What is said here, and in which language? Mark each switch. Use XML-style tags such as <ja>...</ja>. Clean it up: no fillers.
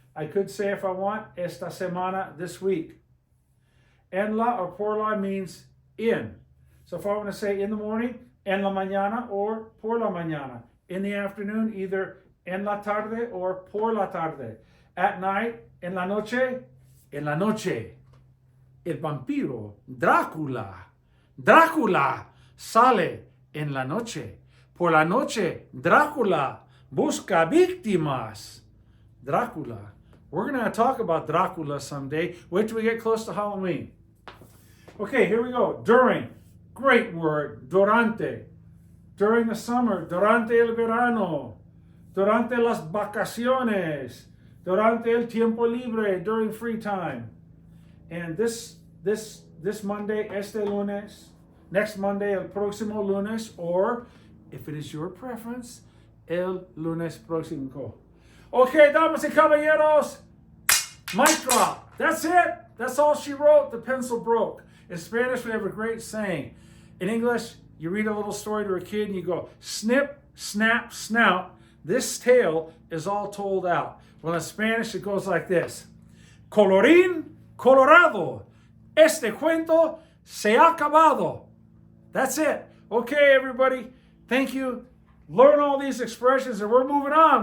<en>I could say if I want,</en> <es>esta semana,</es> <en>this week. En la or por la means in. So if I want to say in the morning,</en> <es>en la mañana</es> <en>or</en> <es>por la mañana.</es> <en>In the afternoon, either</en> <es>en la tarde</es> <en>or</en> <es>por la tarde.</es> <en>At night,</en> <es>en la noche, en la noche. El vampiro, Drácula. Drácula sale en la noche. Por la noche, Drácula busca víctimas. Drácula.</es> <en>We're going to talk about Drácula someday. Wait till we get close to Halloween. Okay, here we go. During. Great word. Durante. During the summer.</en> <es>Durante el verano. Durante las vacaciones. Durante el tiempo libre.</es> <en>During free time. And this Monday,</en> <es>este lunes.</es> <en>Next Monday,</en> <es>el próximo lunes.</es> <en>Or, if it is your preference,</en> <es>el lunes próximo. Okay, damas y caballeros.</es> <en>Mic drop. That's it. That's all she wrote. The pencil broke. In Spanish, we have a great saying. In English, you read a little story to a kid and you go, snip, snap, snout. This tale is all told out. Well, in Spanish, it goes like this.</en> <es>Colorín colorado. Este cuento se ha acabado.</es> <en>That's it. Okay, everybody. Thank you. Learn all these expressions and we're moving on.</en>